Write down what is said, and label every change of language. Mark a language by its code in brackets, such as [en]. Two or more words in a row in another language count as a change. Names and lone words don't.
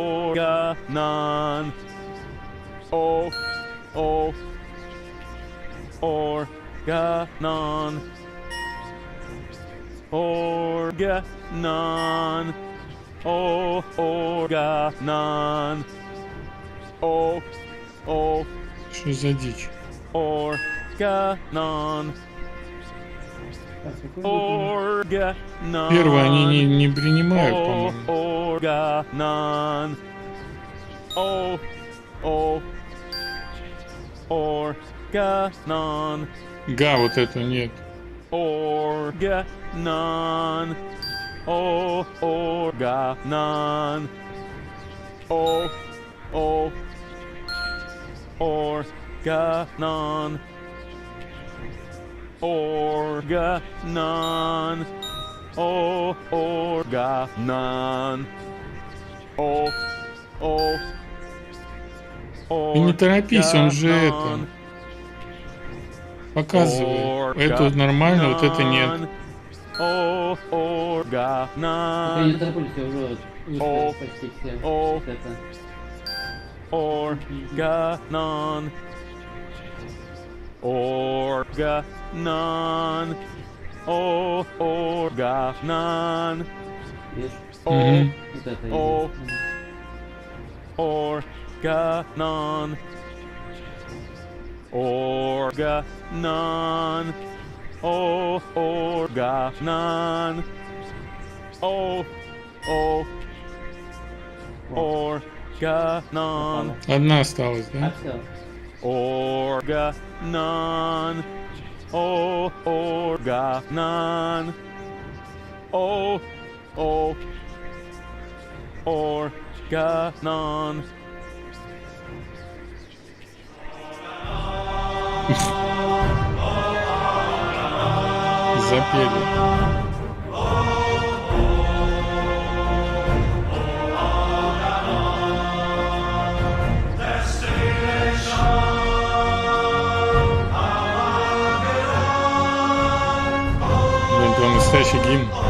[en] Organon. Organon. Organon. Oh, organon. Oh, oh. [ru] Что за дичь? [en] Organon. Organon. [ru] Первое они не принимают, по-моему. [en] Organon. Oh, oh. Organon. [ru] Га, вот это нет. [en] Organon. Oh, organon. Oh, oh. Organon. Organon. Oh, organon. Oh, oh. [ru] Ты не торопись, он же это показывает. Это вот нормально, вот это нет. [en] Oh, [ru] Я не тороплюсь, я уже вышел почти все. Вот это. [en] Organon. Organon. Oh, organon. [ru] Есть. [en] Oh, [ru] Вот это [en] oh. [ru] есть. [en] Organon. Organon. Oh, organon. Oh, oh. Organon. [ru] Одна осталась, да? [en] Organon. Oh, organon. Oh, oh. Organon. [ru] Запели. Блин, прям настоящий гимн.